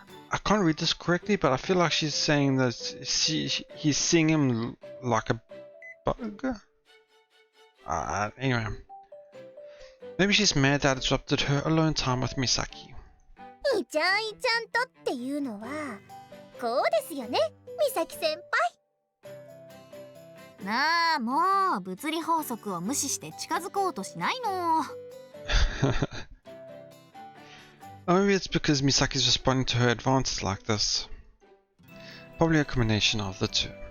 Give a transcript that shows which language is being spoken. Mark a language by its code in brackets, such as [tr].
[en] I can't read this correctly, but I feel like she's saying that he's seeing him like a bug. Anyway, maybe she's mad that I disrupted her alone time with Misaki. [ja] いちゃんいちゃんとっていうのはこうですよね、美咲先輩。なあ、もう物理法則を無視して近づこうとしないの。 [en] Or maybe it's because Misaki's responding to her advances like this. Probably a combination of the two.